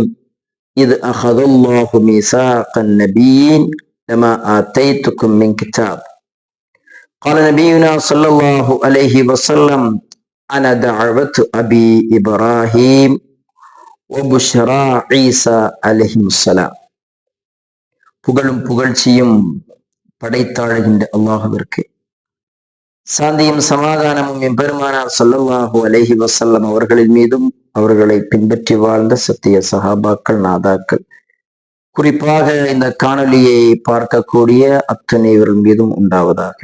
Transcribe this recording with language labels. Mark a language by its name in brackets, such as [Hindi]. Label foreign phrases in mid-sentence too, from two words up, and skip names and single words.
[Arabic] إذ أخذ الله ميثاق النبيين لما آتيتكم من كتاب قال نبينا صلى الله عليه وسلم أنا دعوة أبي إبراهيم وبشرى عيسى عليهم السلام. [Tamil] புகழும் புகழ்ச்சியும் படைத்தாழுகின்ற அல்லாஹுவிற்கு, சாந்தியும் சமாதானமும் எம்பெருமானார் [Arabic] صلى الله عليه وسلم [Tamil] அவர்களின் மீதும் அவர்களை பின்பற்றி வாழ்ந்த சத்திய சஹாபாக்கள், நாதாக்கள், குறிப்பாக இந்த காணொலியை பார்க்கக்கூடிய அத்தனைவர்கள் மீதும் உண்டாவதாக.